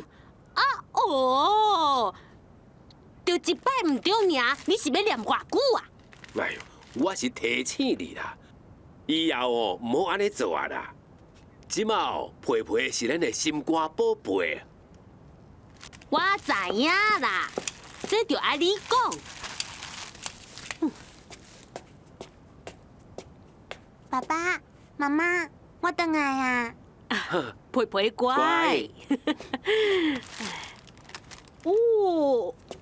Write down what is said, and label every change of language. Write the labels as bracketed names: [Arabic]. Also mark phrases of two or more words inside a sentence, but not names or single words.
[Min Nan Chinese] 哦，就一摆唔对尔，你是要念偌久啊？哎呦，我是提醒你啦，以后哦，唔好安尼做啊啦。即马哦，皮皮是咱的心肝宝贝。我知影啦，这就爱你讲。爸爸妈妈，我等来啊。皮皮乖。哦。